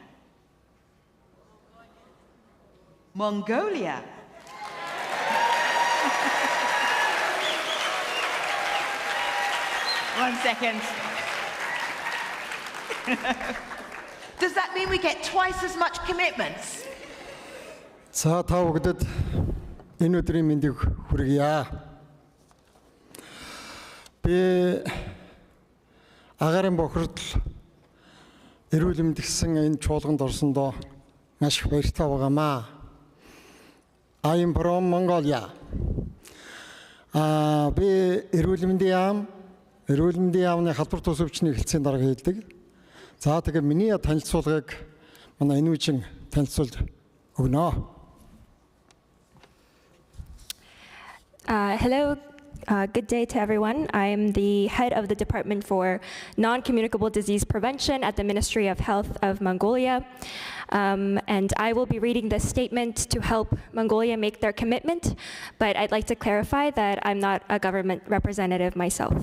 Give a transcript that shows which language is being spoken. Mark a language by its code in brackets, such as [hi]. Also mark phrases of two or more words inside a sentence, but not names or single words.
[en] Mongolia. One second. Does that mean we get twice as much commitments? [mn] За та бүгдэд энэ өдрийн мэндийг хүргье. Би агарын бохирдол эрүүл мэнд гэсэн энэ чуулганд орсондоо маш их баяртай байгаамаа. [en] I am from Mongolia. [mn] Би эрүүл мэндийн яамны халдвар тусвчны хэлтсийн дарга хийдэг. За тэгээ миний танилцуулгыг манай энүүжин танилцуулж өгнө. [en] Hello, good day to everyone. I'm the head of the Department for Non-Communicable Disease Prevention at the Ministry of Health of Mongolia. And I will be reading this statement to help Mongolia make their commitment, but I'd like to clarify that I'm not a government representative myself.